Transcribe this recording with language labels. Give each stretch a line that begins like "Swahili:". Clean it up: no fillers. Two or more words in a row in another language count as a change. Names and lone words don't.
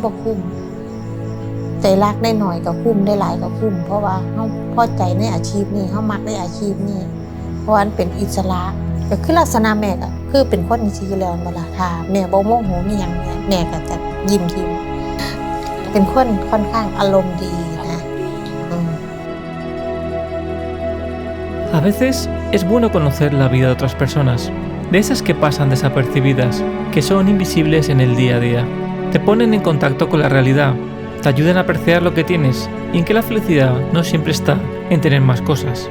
Northeastern Thai: บ่คุ้มใจรักได้หน่อยก็คุ้มได้หลายก็คุ้มเพราะว่าเฮาพอใจในอาชีพนี้เฮามักในอาชีพนี้เพราะว่ามันเป็นอิสระก็คือลักษณะแม่ก็คือเป็นคนจังซี่อยู่แล้วบ่ล่ะถ้าแม่บ่โมโหมีหยังแม่ก็จะยิ้มทิมเป็นคนค่อนข้างอารมณ์ดีนะ
Spanish: A veces es bueno conocer la vida de otras personas, de esas que pasan desapercibidas, que son invisibles en el día a día. Te ponen en contacto con la realidad, te ayudan a apreciar lo que tienes y en que la felicidad no siempre está en tener más cosas.